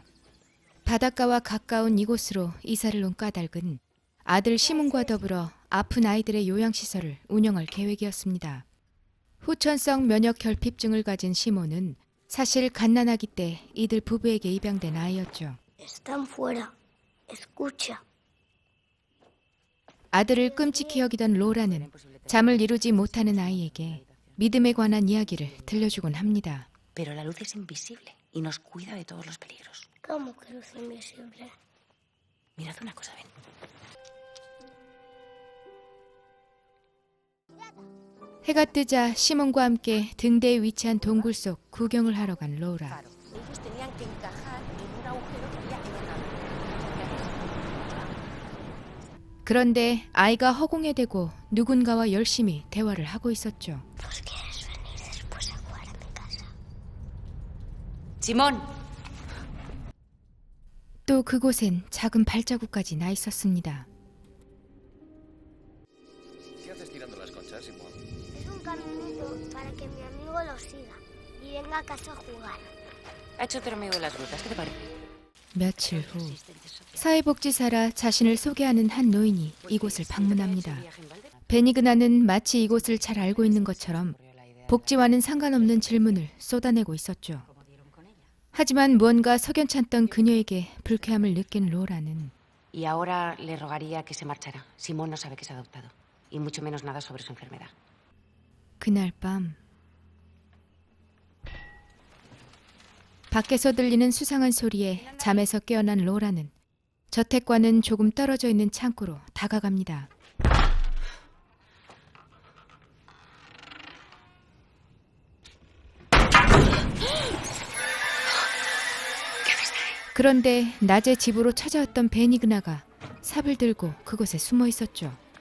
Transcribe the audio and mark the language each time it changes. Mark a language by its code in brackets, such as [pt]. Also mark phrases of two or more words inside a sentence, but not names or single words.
[ko] 바닷가와 가까운 이곳으로 이사를 온 까닭은 아들 시몬과 더불어 아픈 아이들의 요양시설을 운영할 계획이었습니다. 후천성 면역 결핍증을 가진 시몬은 사실 갓난아기 때 이들 부부에게 입양된 아이였죠. [es] Están fuera. Escucha. [ko] 아들을 끔찍히 여기던 로라는 잠을 이루지 못하는 아이에게 믿음에 관한 이야기를 들려주곤 합니다. [es] Pero la luz es invisible y nos cuida de todos los peligros. ¿Cómo que luz invisible? Mirad una cosa, ven. [ko] 해가 뜨자 시몬과 함께 등대에 위치한 동굴 속 구경을 하러 간 로라. [es] Ellos tenían que encajar en un agujero que había enorme. [ko] 그런데 아이가 허공에 대고 누군가와 열심히 대화를 하고 있었죠. [es] Pues quieres venir después a jugar a mi casa. Simón. [ko] 또 그곳엔 작은 발자국까지 나 있었습니다. [es] ¿Qué haces tirando las conchas, Simón? Es un caminito para que mi amigo lo siga y venga a casa a jugar. Ha hecho otro amigo de las grutas, ¿qué te parece? [ko] 며칠 후 사회복지사라 자신을 소개하는 한 노인이 이곳을 방문합니다. 베니그나는 마치 이곳을 잘 알고 있는 것처럼 복지와는 상관없는 질문을 쏟아내고 있었죠. 하지만 무언가 석연찮던 그녀에게 불쾌함을 느낀 로라는 [es] Y ahora le rogaría que se marchara. Simón no sabe que es adoptado. Y mucho menos nada sobre su enfermedad. [ko] 그날 밤 밖에서 들리는 수상한 소리에 잠에서 깨어난 로라는 저택과는 조금 떨어져 있는 창고로 다가갑니다. 그런데 낮에 집으로 찾아왔던 베니그나가 삽을 들고 그곳에 숨어 있었죠.